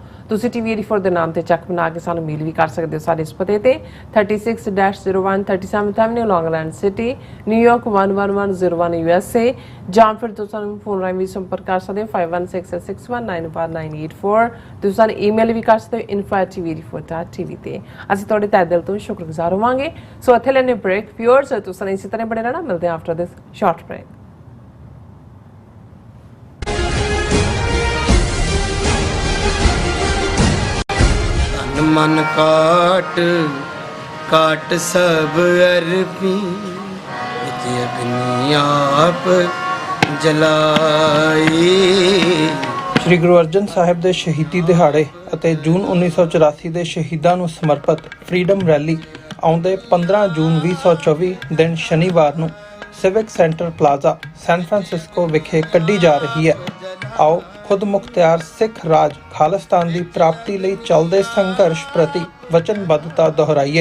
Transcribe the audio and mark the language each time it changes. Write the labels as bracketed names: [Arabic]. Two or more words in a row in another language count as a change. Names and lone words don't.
[Punjabi] ਤੁਸੀਂ TV 84 ਦੇ ਨਾਮ ਤੇ ਚੈੱਕ ਬਣਾ ਕੇ ਸਾਨੂੰ ਮੇਲ ਵੀ ਕਰ ਸਕਦੇ ਹੋ ਸਾਡੇ ਇਸ ਪਤੇ ਤੇ 36-01 37th Avenue, Long Island City, New York 11101 USA, ਜਾਂ ਫਿਰ ਤੁਸੀਂ ਸਾਨੂੰ ਫੋਨ ਰਾਹੀਂ ਵੀ ਸੰਪਰਕ ਕਰ ਸਕਦੇ ਹੋ 5166619184। ਤੁਸੀਂ ਸਾਨੂੰ ਈਮੇਲ ਵੀ ਕਰ ਸਕਦੇ ਹੋ info@tv84.tv ਤੇ। ਅਸੀਂ ਤੁਹਾਡੇ ਤਹਿ ਦਿਲ ਤੋਂ ਸ਼ੁਕਰਗੁਜ਼ਾਰ ਹੋਵਾਂਗੇ। ਸੋ ਇੱਥੇ ਲੈਣੇ ਬ੍ਰੇਕ। ਵਿਊਅਰਸ, ਤੁਸੀਂ ਇਸੇ ਤਰ੍ਹਾਂ ਬਣੇ ਰਹਿਣਾ। ਮਿਲਦੇ ਹਾਂ [English] after this short break. [Hindi] मन काट काट सब अरपी अग्नि आप जलाई। [Punjabi] ਸ਼੍ਰੀ ਗੁਰੂ ਅਰਜਨ ਸਾਹਿਬ ਦੇ ਸ਼ਹੀਦੀ ਦਿਹਾੜੇ ਅਤੇ ਜੂਨ 1984 ਦੇ ਸ਼ਹੀਦਾਂ ਨੂੰ ਸਮਰਪਿਤ ਫਰੀडम ਰੈਲੀ ਆਉਂਦੇ 15 ਜੂਨ 2024 ਦਿਨ ਸ਼ਨੀਵਾਰ ਨੂੰ ਸਿਵਿਕ ਸੈਂਟਰ ਪਲਾਜ਼ਾ ਸੈਨ ਫਰਾਂਸਿਸਕੋ ਵਿਖੇ ਕੱਢੀ ਜਾ ਰਹੀ ਹੈ। ਆਓ ਖੁਦ ਮੁਖਤਿਆਰ ਸਿੱਖ ਰਾਜ ਖਾਲਿਸਤਾਨ ਦੀ ਪ੍ਰਾਪਤੀ ਲਈ ਚੱਲਦੇ ਸੰਘਰਸ਼ ਪ੍ਰਤੀ ਵਚਨਬੱਧਤਾ ਦੁਹਰਾਈਏ।